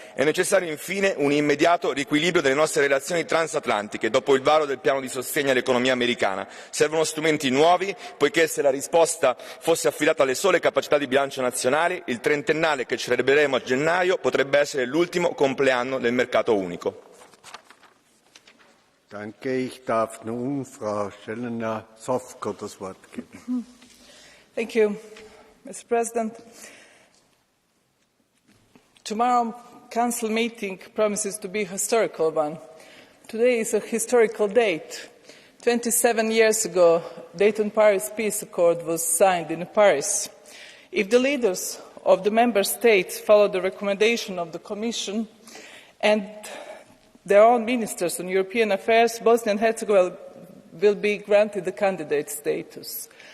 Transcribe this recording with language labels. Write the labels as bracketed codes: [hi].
[it] È necessario infine un immediato riequilibrio delle nostre relazioni transatlantiche dopo il varo del piano di sostegno all'economia americana. Servono strumenti nuovi, poiché se la risposta fosse affidata alle sole capacità di bilancio nazionali, il trentennale che celebreremo a gennaio potrebbe essere l'ultimo compleanno del mercato unico. [de] Danke. Ich darf nun Frau Schellener-Sofko das Wort geben. [en] Thank you, Mr. President. Tomorrow Council meeting promises to be a historical one. Today is a historical date. 27 years ago, Dayton-Paris Peace Accord was signed in Paris. If the leaders of the member states follow the recommendation of the Commission and their own ministers on European affairs, Bosnia and Herzegovina will be granted the candidate status.